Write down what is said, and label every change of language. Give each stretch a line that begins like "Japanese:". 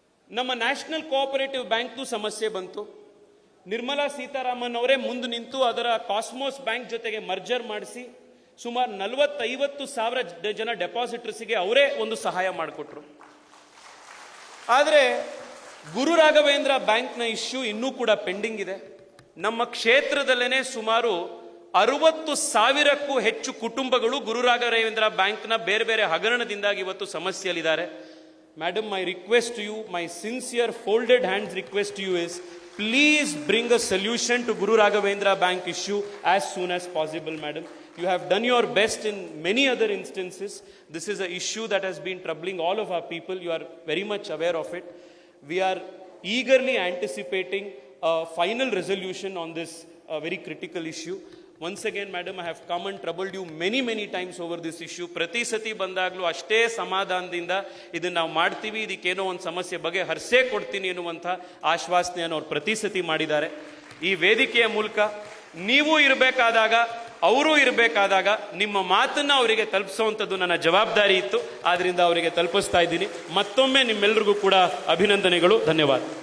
Kannada: ನಮ್ಮ national cooperative ಬ್ಯಾಂಕ್ದು ಸಮಸ್ಯೆ ಬಂತು. ನಿರ್ಮಲಾ ಸೀತಾರಾಮನ್ ಅವರೇ ಮುಂದೆ ನಿಂತು ಅದರ ಕಾಸ್ಮೋಸ್ ಬ್ಯಾಂಕ್ ಜೊತೆಗೆ ಮರ್ಜರ್ ಮಾಡಿಸಿ ಸುಮಾರು 40-50 ಸಾವಿರ ಜನ ಡೆಪಾಸಿಟರ್ಸ್ಗೆ ಅವರೇ ಒಂದು ಸಹಾಯ ಮಾಡಿಕೊಟ್ರು. ಆದರೆ ಗುರು ರಾಘವೇಂದ್ರ ಬ್ಯಾಂಕ್ನ ಇಶ್ಯೂ ಇನ್ನೂ ಕೂಡ ಪೆಂಡಿಂಗ್ ಇದೆ. ನಮ್ಮ ಕ್ಷೇತ್ರದಲ್ಲೇನೆ ಸುಮಾರು 60,000ಕ್ಕೂ ಹೆಚ್ಚು ಕುಟುಂಬಗಳು ಗುರು ರಾಘವೇಂದ್ರ ಬ್ಯಾಂಕ್ನ ಬೇರೆ ಬೇರೆ ಹಗರಣದಿಂದಾಗಿ ಇವತ್ತು ಸಮಸ್ಯೆಯಲ್ಲಿದ್ದಾರೆ.
English: Madam, my request to you, my sincere folded hands request to you is, please bring a solution to Guru Raghavendra Bank issue as soon as possible, madam. You have done your best in many other instances. This is an issue that has been troubling all of our people. You are very much aware of it. We are eagerly anticipating a final resolution on this very critical issue. Once again, madam, I have come and troubled you many times over this issue.
Kannada: ಪ್ರತಿ ಸತಿ ಬಂದಾಗಲೂ ಅಷ್ಟೇ ಸಮಾಧಾನದಿಂದ ಇದನ್ನ ನಾವು ಮಾಡ್ತೀವಿ, ಇದಕ್ಕೇನೋ ಒಂದು ಸಮಸ್ಯೆ ಬಗ್ಗೆ ಹರ್ಸೇ ಕೊಡ್ತೀನಿ ಎನ್ನುವಂಥ ಆಶ್ವಾಸನೆಯನ್ನು ಅವ್ರು ಪ್ರತಿ ಸತಿ ಮಾಡಿದ್ದಾರೆ. ಈ ವೇದಿಕೆಯ ಮೂಲಕ ನೀವು ಇರಬೇಕಾದಾಗ, ಅವರು ಇರಬೇಕಾದಾಗ ನಿಮ್ಮ ಮಾತನ್ನ ಅವರಿಗೆ ತಲುಪಿಸುವಂಥದ್ದು ನನ್ನ ಜವಾಬ್ದಾರಿ ಇತ್ತು. ಆದ್ರಿಂದ ಅವರಿಗೆ ತಲುಪಿಸ್ತಾ ಇದ್ದೀನಿ. ಮತ್ತೊಮ್ಮೆ ನಿಮ್ಮೆಲ್ಲರಿಗೂ ಕೂಡ ಅಭಿನಂದನೆಗಳು, ಧನ್ಯವಾದ.